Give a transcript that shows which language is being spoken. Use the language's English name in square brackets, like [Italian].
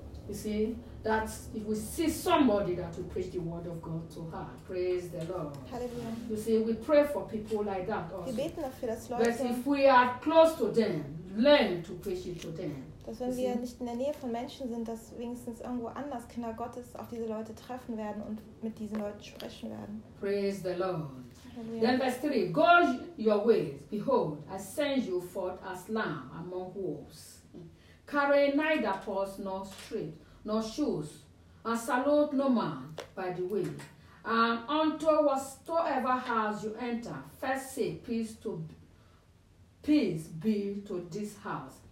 [English] You see, that if we see somebody that will preach the word of God to her, praise the Lord. Hallelujah. You see, we pray for people like that also. [German] Wir beten dafür, dass Leute, [English] but if we are close to them, learn to preach it to them. [German] Dass wenn wir nicht in der Nähe von Menschen sind, dass wenigstens irgendwo anders Kinder Gottes auch diese Leute treffen werden und mit diesen Leuten sprechen werden. [English] Praise the Lord. Halleluja. Then verse 3, go your ways. Behold, I send you forth as lamb among wolves. carry neither purse nor street, nor shoes, and salute no man by the way. And unto whatsoever house you enter, first say peace be to this house.